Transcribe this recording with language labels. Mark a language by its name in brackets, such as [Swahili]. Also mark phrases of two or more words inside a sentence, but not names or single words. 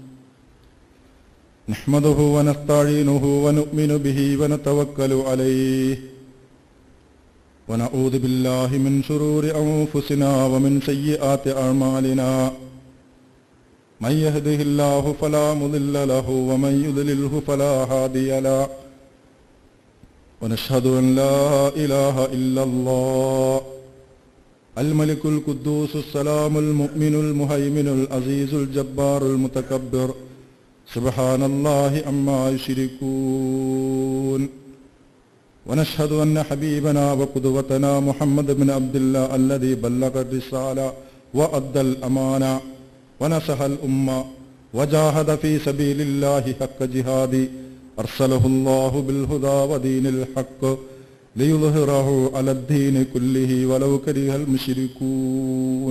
[Arabic] نحمده ونستعينه ونؤمن به ونتوكل عليه ونعوذ بالله من شرور أنفسنا ومن سيئات أعمالنا. من يهده الله فلا مضل له ومن يضلله فلا هادي له. ونشهد أن لا إله إلا الله الملك القدوس السلام المؤمن المهيمن العزيز الجبار المتكبر سبحان الله عما يشركون. ونشهد أن حبيبنا وقدوتنا محمد بن عبد الله الذي بلغ الرسالة وأدى الأمانة ونصح الأمة وجاهد في سبيل الله حق جهاده أرسله الله بالهدى ودين الحق ليظهره على الدين كله ولو كره المشركون.